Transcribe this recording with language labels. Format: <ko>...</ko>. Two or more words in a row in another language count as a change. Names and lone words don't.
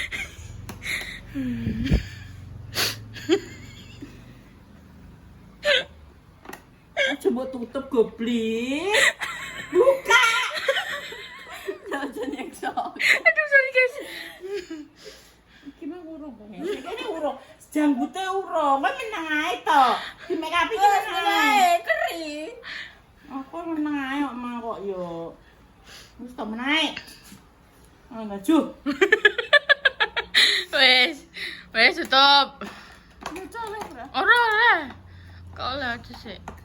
<jv>Coba tutup goblik. Buka. Jangan nyekso.</jv> <en>Aduh sorry guys.</en> <jv>Iki mah urung kok. Iki urung. Janggute urung. Kowe meneng ae to. Di make up iki meneng ae. Kering. Aku meneng ae kok mah kok yo. Wis to meneng ae. Ah, maju. Wes tutup. Ya colek ora. Ora ora. Kau lah aja sih.</jv>